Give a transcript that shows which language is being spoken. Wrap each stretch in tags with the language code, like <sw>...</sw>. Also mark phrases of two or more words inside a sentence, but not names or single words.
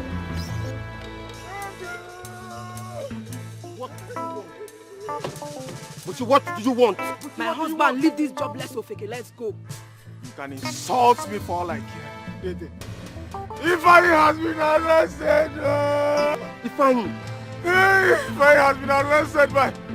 <en>But what do you want? My husband, leave this jobless Ofeke. Let's go. You can insult me for all I care. Dede. Ifeanyi has been arrested! Ifeanyi? Hey! Ifeanyi has been arrested by...</en>